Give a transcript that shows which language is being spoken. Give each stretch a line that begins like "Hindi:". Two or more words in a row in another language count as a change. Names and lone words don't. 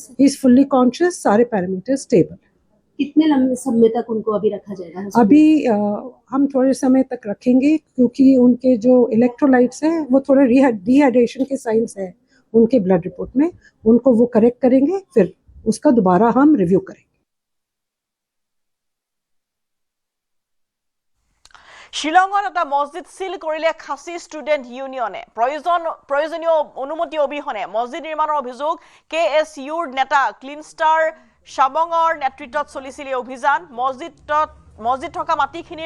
English: is fully conscious सारे parameter stable
Hindi: कितने लंबे समय तक उनको अभी रखा जाएगा अभी हम थोड़े समय तक रखेंगे क्योंकि उनके जो इलेक्ट्रोलाइट्स हैं वो थोड़े डिहाइड्रेशन के साइंस है उनके ब्लड रिपोर्ट में उनको वो करेक्ट करेंगे फिर उसका दोबारा हम रिव्यू करेंगे
Assamese: শিলঙত এটা মছজিদ সিল কৰিলে খাচী ষ্টুডেণ্ট ইউনিয়নে প্ৰয়োজনীয় অনুমতি অবিহনে মছজিদ নিৰ্মাণৰ অভিযোগ কেএছইউৰ নেতা ক্লিনষ্টাৰ শাবঙৰ নেতৃত্বত চলিছিল এই অভিযান মছজিদ থকা মাটিখিনিৰ